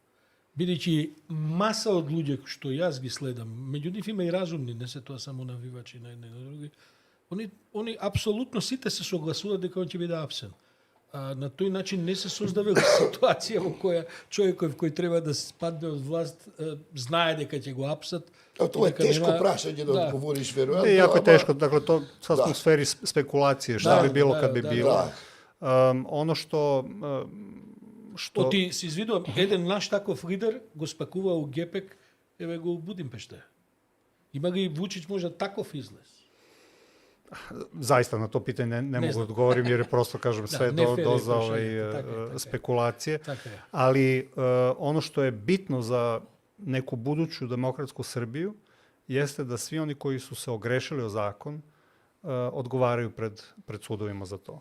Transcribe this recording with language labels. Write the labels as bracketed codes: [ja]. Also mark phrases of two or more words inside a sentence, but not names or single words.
[mk] Бидејќи маса од луѓе што јас ги следам, меѓу нив има и разумни, не се тоа само навивачи на едни и на други, они апсолутно сите се согласуваат дека он ќе биде апсен. На тој начин не се создава ситуација во која човеков кој треба да падне од власт знае дека ќе го апсат. Тоа е тешко прашање да одговориш веројатно. Не, јако е тешко, [sr] dakle to sad smo u sferi spekulacije, šta bi bilo kad bi bilo. Ono što [mk] Оти се извидувам, еден наш таков лидер го спакува у Гепек, еве го у Будимпешта. Има ли Вучич може таков излез? [sr] Zaista na to pitanje ne mogu odgovorim jer je prosto, kažem, sve doza spekulacije. Ali ono što je bitno za neku buduću demokratsku Srbiju jeste da svi oni koji su se ogrešili o zakon odgovaraju pred sudovima za to.